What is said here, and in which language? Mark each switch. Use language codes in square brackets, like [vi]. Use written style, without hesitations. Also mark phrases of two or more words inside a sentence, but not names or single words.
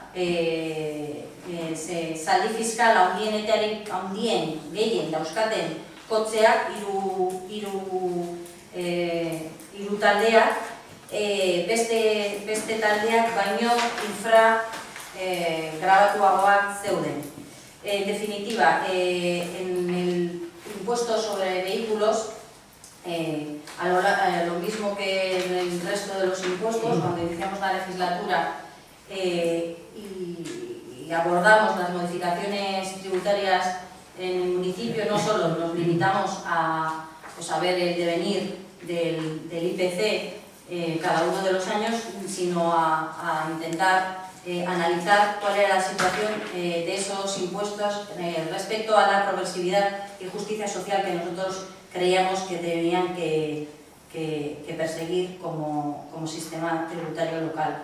[eu] zaldi fiskal handien gehien dauzkaten kotxeak, hiru taldeak, beste taldeak baino grabatuagoak zeuden. [es] En definitiva, en el impuesto sobre vehículos, lo mismo que en el resto de los impuestos, cuando iniciamos la legislatura y abordamos las modificaciones tributarias en el municipio, no solo nos limitamos a ver el devenir del IPC cada uno de los años, sino a intentar analizar cuál era la situación de esos impuestos respecto a la progresividad y justicia social que nosotros creíamos que tenían que perseguir como sistema tributario local.